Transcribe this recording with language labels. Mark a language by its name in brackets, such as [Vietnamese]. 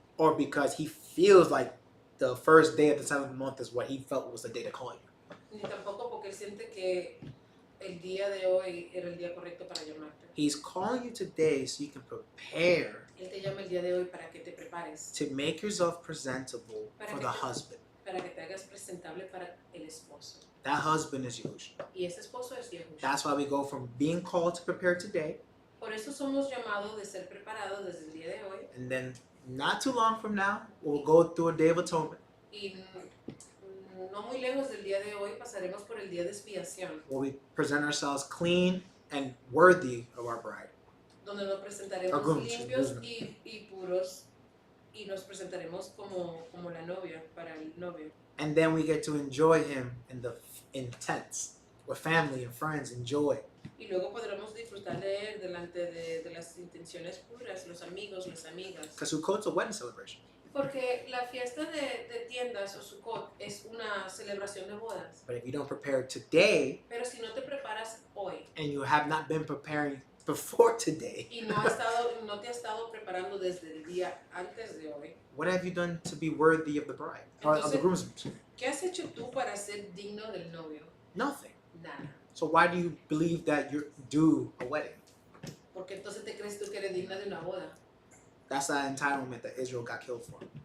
[English] or because he feels like the first day of the 7th month is what he felt was the day to call you. [Spanish] ni tampoco porque él siente que el día de hoy era el día correcto para llamarte. [English] He's calling you today so you can prepare [Spanish] Él te llama el día de hoy para que te prepares, [English] to make yourself presentable for the husband. [Spanish] para que te hagas presentable para el esposo. [English] That husband is Yahushua. [Spanish] Y ese esposo es Yahushua. [English] That's why we go from being called to prepare today, [Spanish] Por eso somos llamados de ser preparados desde el día de hoy. [English] and then not too long from now, we'll go through a day of atonement [Spanish] Y no muy lejos del día de hoy pasaremos por el día de expiación, [English] where we present ourselves clean and worthy of our bride. [Spanish] donde nos presentaremos [English] Groom, [Spanish] limpios [English] groom. [Spanish] y puros y nos presentaremos como la novia para el novio. [English] And then we get to enjoy him in tents with family and friends. Enjoy. [Spanish] Y luego podremos disfrutar de él delante de las intenciones puras, los amigos, las amigas. [English] Because Sukkot's a wedding celebration. [Spanish] Porque la fiesta de tiendas o Sukkot es una celebración de bodas. [English] But if you don't prepare today [Spanish] Pero si no te preparas hoy [English] and you have not been preparing before today, [Spanish] y no te has estado preparando desde el día antes de hoy, [English] what have you done to be worthy of the bride? Or of the groomsman? [Spanish] ¿qué has hecho tú para ser digno del novio? [English] Nothing. [Spanish] Nada. [English] So why do you believe that you're due a wedding? [Spanish] Porque entonces te crees tú que eres digna de una boda. [English] That's that entitlement that Israel got killed for.